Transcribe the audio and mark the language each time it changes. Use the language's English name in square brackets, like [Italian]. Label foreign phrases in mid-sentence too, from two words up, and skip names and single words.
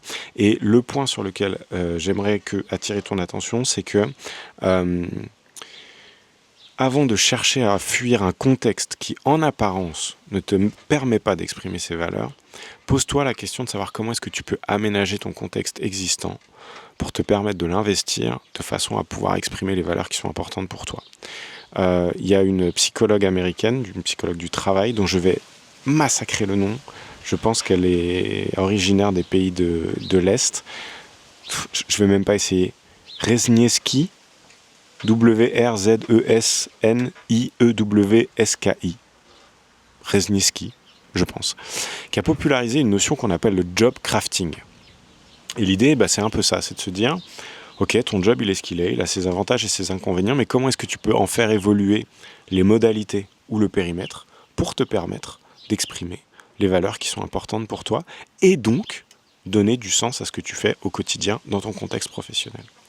[French] Et le point sur lequel j'aimerais attirer ton attention, c'est que avant de chercher à fuir un contexte qui, en apparence, ne te permet pas d'exprimer ces valeurs, pose-toi la question de savoir comment est-ce que tu peux aménager ton contexte existant pour te permettre de l'investir de façon à pouvoir exprimer les valeurs qui sont importantes pour toi. Il y a une psychologue américaine, une psychologue du travail, dont je vais massacrer le nom. Je pense qu'elle est originaire des pays de l'Est. Je vais même pas essayer. Wrzesniewski, W-R-Z-E-S-N-I-E-W-S-K-I. Wrzesniewski, je pense. Qui a popularisé une notion qu'on appelle le [English] job crafting. [French] Et l'idée, c'est un peu ça, c'est de se dire, ok, ton job, il est ce qu'il est, il a ses avantages et ses inconvénients, mais comment est-ce que tu peux en faire évoluer les modalités ou le périmètre pour te permettre d'exprimer les valeurs qui sont importantes pour toi et donc donner du sens à ce que tu fais au quotidien dans ton contexte professionnel.